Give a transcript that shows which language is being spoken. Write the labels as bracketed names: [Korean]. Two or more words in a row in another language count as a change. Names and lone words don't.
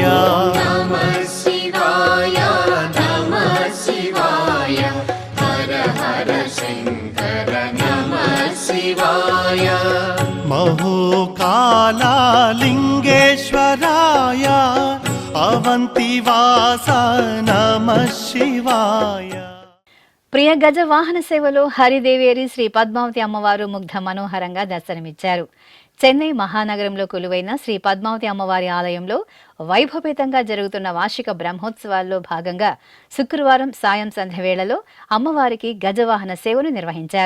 [Sanskrit] नमः शिवाय नमः शिवाय हर हर शंकर नमः शिवाय महोकाला लिंगेश्वराय अवंतिवास नमः शिवाय [Telugu] ప్రియ గజ వాహన సేవలో హరిదేవేరి శ్రీ పద్మావతి అమ్మవారు ముగ్ధ మనోహరంగా దర్శనమిచ్చారు. చెన్నై మహానగరంలో కొలువైన శ్రీ పద్మావతి అమ్మవారి ఆలయంలో వైభవపేతంగా జరుగుతున్న వార్షిక బ్రహ్మోత్సవాల్లో భాగంగా శుక్రవారం సాయం సంధ్య వేళలో అమ్మవారికి గజవాహన సేవను నిర్వహించారు.